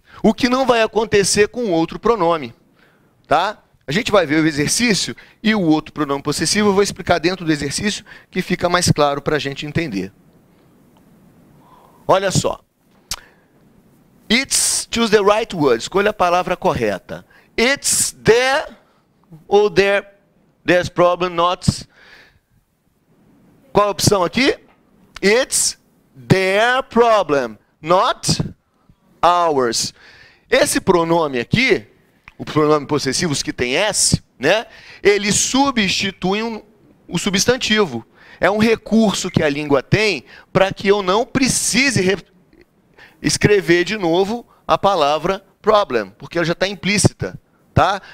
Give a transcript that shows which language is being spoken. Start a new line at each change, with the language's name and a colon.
Portuguese: O que não vai acontecer com outro pronome, tá? A gente vai ver o exercício e o outro pronome possessivo eu vou explicar dentro do exercício que fica mais claro para a gente entender. Olha só.
English: It's, choose the right word.
Portuguese: Escolha a palavra correta.
English: It's there ou there's problem not.
Portuguese: Qual a opção aqui?
English: It's their problem, not ours.
Portuguese: Esse pronome aqui, o pronome possessivo que tem S, né? Ele substitui o substantivo. É um recurso que a língua tem para que eu não precise escrever de novo a palavra problem, porque ela já está implícita. Tá?